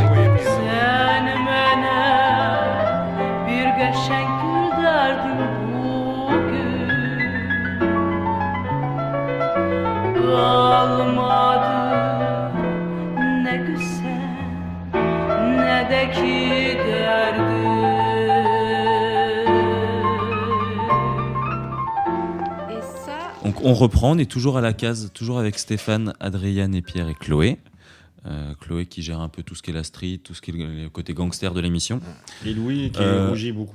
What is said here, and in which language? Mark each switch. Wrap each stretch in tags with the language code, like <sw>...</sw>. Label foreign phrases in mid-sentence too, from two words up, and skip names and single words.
<tr>Sen bana bir geçen gül derdin bugün kalmadı ne güzel ne de ki derdin.</tr> <fr>Et ça, Donc on reprend, on est toujours à la case, toujours avec Stéphane, Adrien et Pierre et Chloé. Chloé qui gère un peu tout ce qui est la street, tout ce qui est le côté gangster de l'émission. Et Louis qui rougit beaucoup.</fr>